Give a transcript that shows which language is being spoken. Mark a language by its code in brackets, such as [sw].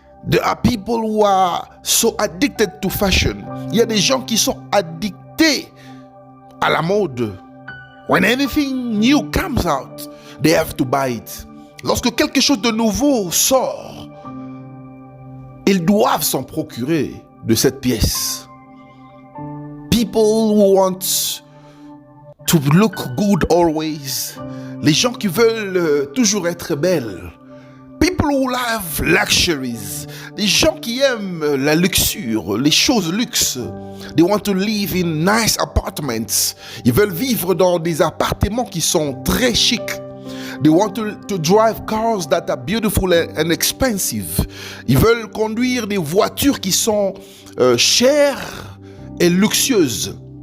[en] There are people who are so addicted to fashion. [fr] Il y a des gens qui sont addictés à la mode. [en] When anything new comes out, they have to buy it. [fr] Lorsque quelque chose de nouveau sort, ils doivent s'en procurer de cette pièce. [en] People who want to look good always. [fr] Les gens qui veulent toujours être belles. [en] People who love luxuries. [fr] des gens qui aiment la luxure, les choses luxe. [en] They want to live in nice apartments. [fr] Ils veulent vivre dans des appartements qui sont très chics. [en] They want to drive cars that are beautiful and expensive. [fr] Ils veulent conduire des voitures qui sont chères et luxueuses.